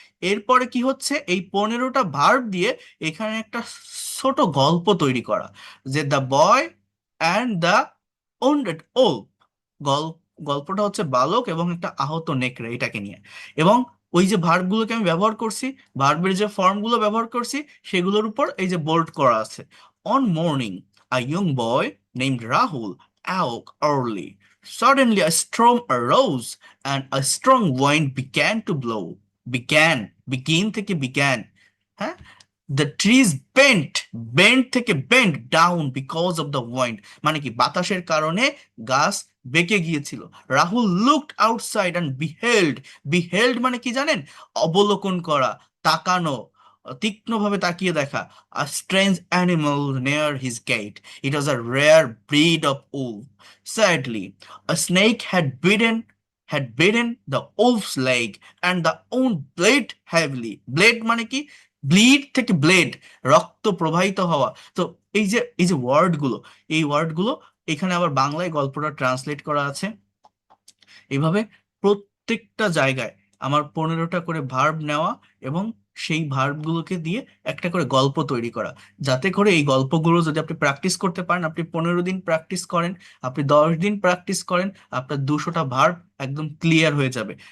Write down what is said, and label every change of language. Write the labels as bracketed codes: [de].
[bn] এরপরে কি হচ্ছে, এই 15টা ভার্ব দিয়ে এখানে একটা ছোট গল্প তৈরি করা, যে [en] The boy and the wounded wolf. [bn] গল্প, গল্পটা হচ্ছে বালক এবং একটা আহত নেকড়ে, এটাকে নিয়ে। এবং ওই যে ভার্বগুলোকে আমি ব্যবহার করছি, ভার্বের যে ফর্মগুলো ব্যবহার করছি, সেগুলোর উপর এই যে বোল্ড করা আছে। [en] One morning a young boy named Rahul awoke early. Suddenly a storm arose and a strong wind began to blow. [bn] Began, begin থেকে began, হ্যাঁ। [en] the trees bent, bent থেকে bent down because of the wind, [bn] মানে কি বাতাসের কারণে গাছ বেঁকে গিয়েছিল। [en] Rahul looked outside and beheld, beheld [bn] মানে কি জানেন? অবলোকন করা, তাকানো, তীক্ষ্ণভাবে তাকিয়ে দেখা। [en] A strange animal near his gate. It was a rare breed of wolf. Sadly, a snake had bitten the wolf's leg and the wound bled heavily. [bn] Bled মানে কি? ব্লিড থেকে ব্লেড, রক্ত প্রবাহিত হওয়া। তো এই যে ওয়ার্ডগুলো, এই ওয়ার্ডগুলো এখানে আবার বাংলায় গল্পটা ট্রান্সলেট করা আছে। এইভাবে প্রত্যেকটা জায়গায় আমার 15টা করে ভার্ব নেওয়া এবং সেই ভার্বগুলোকে দিয়ে একটা করে গল্প তৈরি করা, যাতে করে এই গল্পগুলো যদি আপনি প্র্যাকটিস করতে পারেন, আপনি 15 দিন প্র্যাকটিস করেন, আপনি 10 দিন প্র্যাকটিস করেন, আপনার 200টা ভার্ব একদম ক্লিয়ার হয়ে যাবে।